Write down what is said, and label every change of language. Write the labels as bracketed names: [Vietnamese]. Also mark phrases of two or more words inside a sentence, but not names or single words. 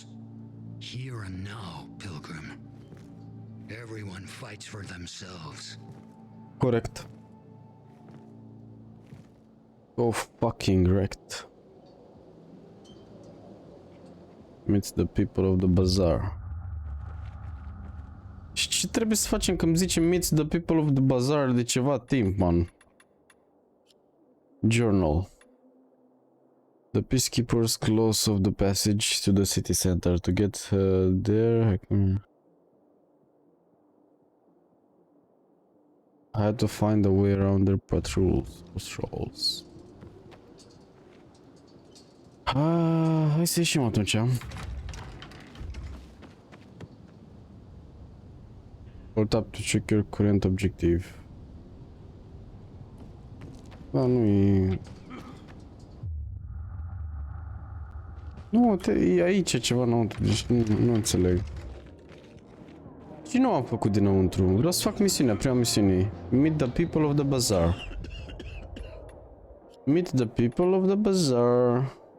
[English] Here and now, Pilgrim. Everyone fights for themselves. Corect. Oh, fucking wrecked. Meet the people of the bazaar. [Romanian] Și ce trebuie să facem când zicem [English] meet the people of the bazaar [Romanian] de ceva timp, man? [English] Journal. The peacekeepers close off the passage to the city center. To get there, I had to find a way around their patrols. [Romanian] Hai să ieșim atunci. [English] Hold up to check your current objective. [Romanian] Da, nu e... Nu, e aici ceva înăuntru, deci nu înțeleg. Și nu am făcut dinăuntru, vreau să fac misiunea, prima misiune. [English] Meet the people of the bazaar. Meet the people of the bazaar.